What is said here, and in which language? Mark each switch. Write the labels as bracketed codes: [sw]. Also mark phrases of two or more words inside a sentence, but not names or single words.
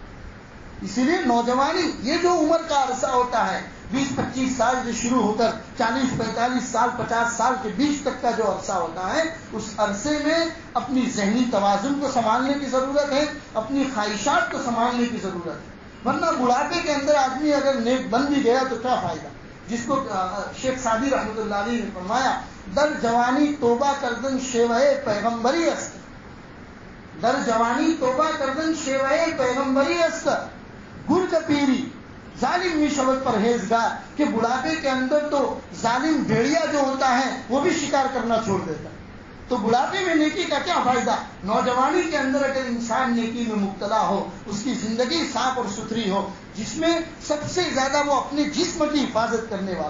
[ur] اسی لیے نوجوانی یہ جو عمر کا عرصہ ہوتا ہے 20-25 سال سے شروع ہو کر 40-45 سال 50 سال کے بیچ تک کا جو عرصہ ہوتا ہے، اس عرصے میں اپنی ذہنی توازن کو سنبھالنے کی ضرورت ہے، اپنی خواہشات کو سنبھالنے کی ضرورت ہے. ورنہ بڑھاپے کے اندر آدمی اگر نیک بن بھی گیا تو کیا فائدہ. جس کو شیخ سعدی [ar] رحمۃ اللہ علیہ [ur] نے فرمایا [fa] در جوانی توبہ کردن شیوہ پیغمبری است، در جوانی توبہ کردن شیوہ پیغمبری است، گرگ پیری ظالم می شبد پرہیزگار. [ur] کہ بڑھاپے کے اندر تو ظالم بھیڑیا جو ہوتا ہے وہ بھی شکار کرنا چھوڑ دیتا ہے. تو بڑھاپے میں نیکی کا کیا فائدہ. نوجوانی کے اندر اگر انسان نیکی میں مبتلا ہو، اس کی زندگی صاف اور ستھری ہو، جس میں سب سے زیادہ وہ اپنے جسم کی حفاظت کرنے والا.